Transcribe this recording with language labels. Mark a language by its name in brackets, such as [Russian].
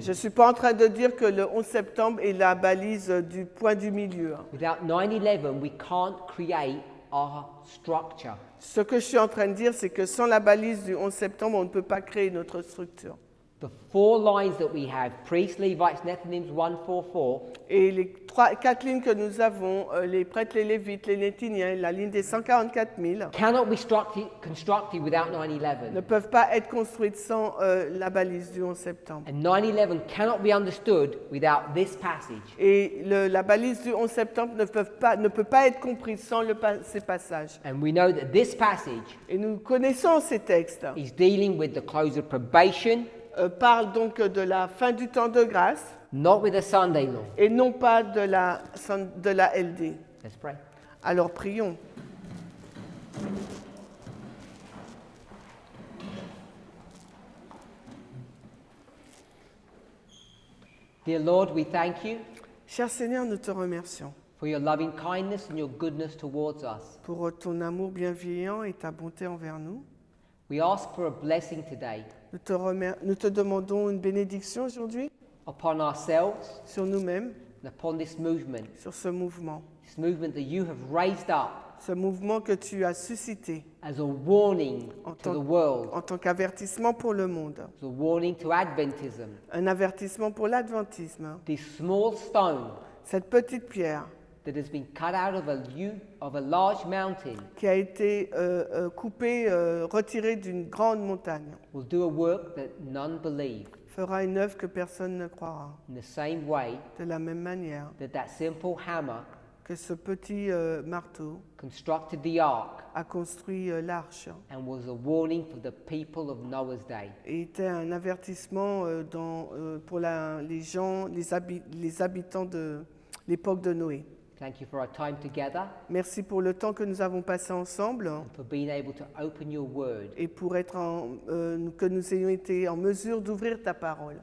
[French] Je ne suis pas en train de dire que le 11 septembre est la balise du point du milieu. [English] Without 9/11, we can't create our structure. [French] Ce que je suis en train de dire, c'est que sans la balise du 11 septembre, on ne peut pas créer notre structure. [English] The four lines that we have, priests, Levites, Nethinims, 144, [French] Et les 4 lignes que nous avons, les prêtres, les lévites, les néthiniens, la ligne des 144 000, [English] cannot be constructed without 9/11. [French] ne peuvent pas être construites sans la balise du 11 septembre. [English] And 9/11 cannot be understood without this passage. [French] Et la balise du 11 septembre ne peut pas être comprise sans ces passages. [English] And we know that this passage [French] Et nous connaissons ces textes. [English] is dealing with the close of probation, [French] Parle donc de la fin du temps de grâce [English] not with the Sunday law. [French] et non pas de la LD. [English] Let's pray. [French] Alors prions. [English] Dear Lord, we thank you [French] Cher Seigneur, nous te remercions [English] for your loving kindness and your goodness towards us. [French] pour ton amour bienveillant et ta bonté envers nous. [English] We ask for a blessing today [French] Nous te demandons une bénédiction aujourd'hui [English] upon ourselves [French] sur nous-mêmes, [English] and upon this movement [French] sur ce mouvement [English] that you have raised up [French] ce mouvement que tu as suscité [English] as a warning to the world, [French] en tant qu'avertissement pour le monde, [English] as a warning to Adventism. [French] un avertissement pour l'adventisme. [English] This small stone [French] Cette petite pierre [English] that has been cut out of a large mountain [French] qui a été coupée, retirée d'une grande montagne, [English] will do a work that none believe. [French] fera une œuvre que personne ne croira. [English] In the same way [French] De la même manière [English] that simple hammer [French] que ce petit marteau [English] constructed the ark [French] a construit l'arche [English] and was a warning for the people of Noah's day. [French] et était un avertissement pour les gens, les habitants de l'époque de Noé. [English] Thank you for our time together [French] Merci pour le temps que nous avons passé ensemble [English] and for being able to open your word [French] et pour que nous ayons été en mesure d'ouvrir ta parole